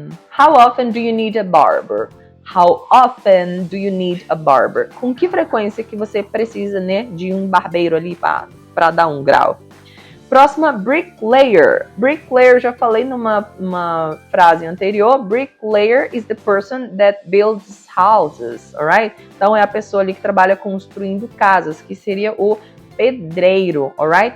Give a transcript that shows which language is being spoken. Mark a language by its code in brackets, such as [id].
[en] how often do you need a barber? How often do you need a barber? [pt] Com que frequência que você precisa, né, de um barbeiro ali para dar um grau? Próxima, bricklayer. Bricklayer, já falei numa frase anterior. [en] Bricklayer is the person that builds houses, alright? [pt] Então, é a pessoa ali que trabalha construindo casas, que seria o pedreiro, alright?